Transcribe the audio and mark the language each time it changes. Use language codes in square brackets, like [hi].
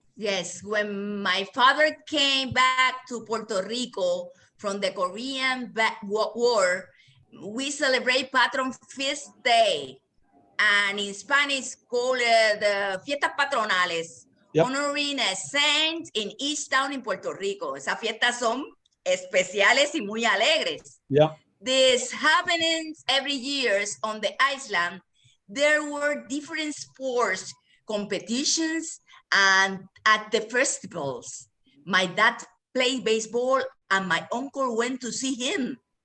[en] Yes, when my father came back to Puerto Rico from the Korean War, we celebrate Patron Feast Day, and in Spanish called the Fiestas Patronales, honoring a saint in each town in Puerto Rico. [es] Esas fiestas son especiales y muy alegres. [en] Yeah. This happens every year on the island. There were different sports competitions and at the festivals. My dad played baseball and my uncle went to see him.